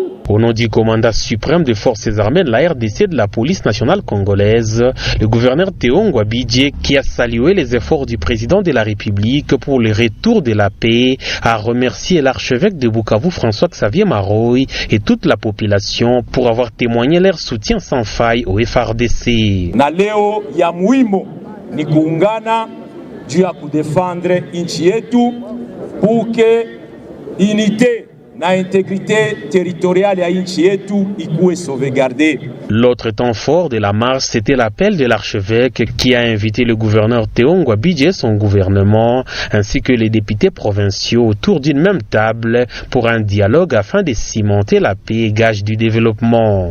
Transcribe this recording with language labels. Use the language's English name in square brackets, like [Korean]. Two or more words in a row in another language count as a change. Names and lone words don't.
[French] Au nom du commandant suprême des forces armées de la RDC et de la police nationale congolaise, le gouverneur Théo Ngwabidje, qui a salué les efforts du président de la République pour le retour de la paix, a remercié l'archevêque de Bukavu François-Xavier Maroy et toute la population pour avoir témoigné leur soutien sans faille au FARDC. [Swahili] Na leo ya muhimu ni kuungana juu ya kudefendre nchi yetu [French] pour que unité [Swahili] na [French] intégrité territoriale [Swahili] ya nchi yetu ikuwe sauvegardée. [French] L'autre temps fort de la marche, c'était l'appel de l'archevêque qui a invité le gouverneur Théo Ngwabidje et son gouvernement, ainsi que les députés provinciaux autour d'une même table pour un dialogue afin de cimenter la paix, gage du développement.